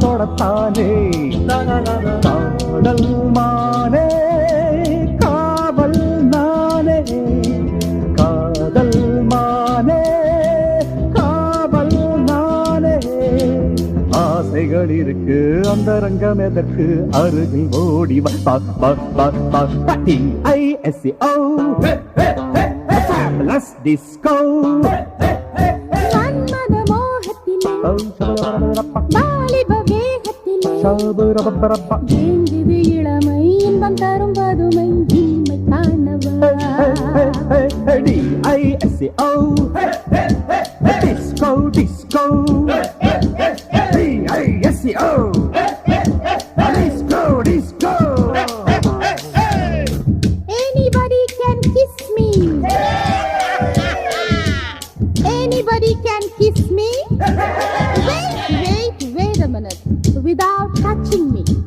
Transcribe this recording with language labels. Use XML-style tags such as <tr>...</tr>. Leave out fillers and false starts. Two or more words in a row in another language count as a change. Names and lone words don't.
<ta>தொடத்தானே காதல் மானே காவல் நானே காதல் மானே காவல் நானே ஆசைகள் இருக்கு அந்தரங்கம் எதற்கு அருகில் ஓடி</ta> <en>D-I-S-C-O Fabulous disco</en> <ta>மன்மத மோகத்திலே வாலிப வேகத்திலே ஏங்குது இளமை இன்பம் தரும் பதுமை இனிமை காணவா</ta> <en>D-I-S-C-O disco disco D-I-S-C-O disco disco Anybody can kiss me. Anybody can kiss me. Wait a minute. Without touching me.</en>